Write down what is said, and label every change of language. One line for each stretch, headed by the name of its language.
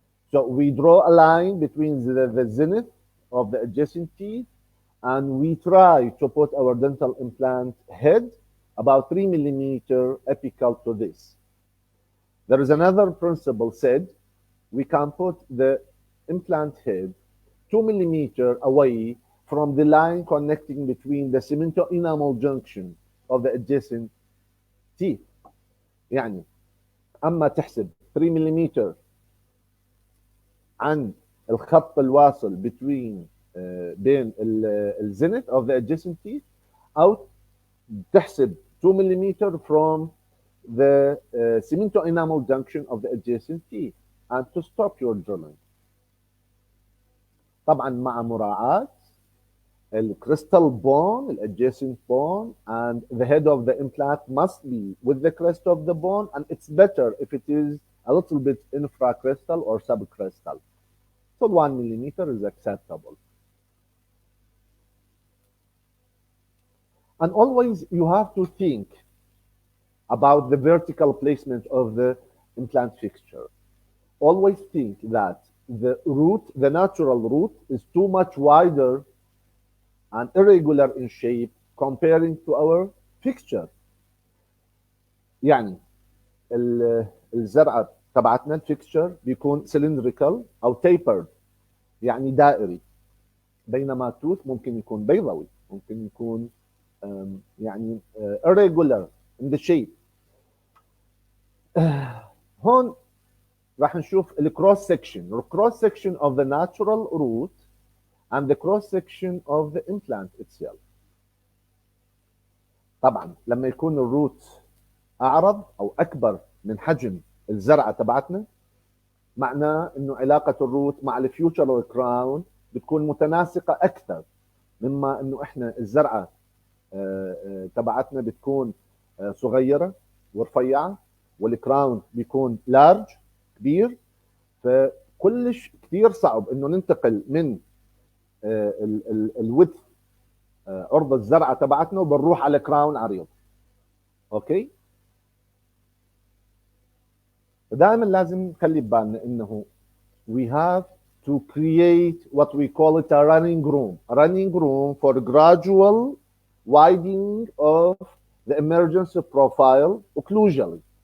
English: So we draw a line between the zenith of the adjacent teeth, and we try to put our dental implant head about 3 millimeters apical to this. There is another principle said we can put the implant head 2 millimeters away from the line connecting between the cemento-enamel junction of the adjacent teeth.
Arabic: يعني أما تحسب 3 ملم عن الخط الواصل بين الزنت
English: of the adjacent teeth،
Arabic: أو تحسب
English: 2 millimeter from the cemento enamel junction of the adjacent teeth and to stop your drilling.
Arabic: طبعا مع مراعاة
English: الcrystal bone, adjacent bone, and the head of the implant must be with the crest of the bone, and it's better if it is a little bit infracrystal or subcrystal. So 1 millimeter is acceptable. And always you have to think about the vertical placement of the implant fixture. Always think that the root, the natural root, is too much wider and irregular in shape comparing to our fixture.
Arabic: يعني الزرعه تبعتنا الفيكتشر بيكون سلندريكال او تيبرد، يعني دائري، بينما التوث ممكن يكون بيضاوي، ممكن يكون يعني
English: irregular in the shape.
Arabic: هون راح نشوف الكروس
English: section of the natural root and the cross section of the implant itself.
Arabic: طبعا لما يكون الروت اعرض او اكبر من حجم الزرعه تبعتنا، معناه انه علاقه الروت مع الفيوتشر كراون بتكون متناسقه اكثر مما انه احنا الزرعه تبعتنا بتكون صغيره ورفيعه والكراون بيكون لارج كبير، فكلش كثير صعب انه ننتقل من الويدث عرض الزرعه تبعتنا وبنروح على كراون عريض. اوكي، دائما لازم نخلي ببالنا انه
English: we have to create what we call it a running room for gradual widening of the emergence profile occlusally.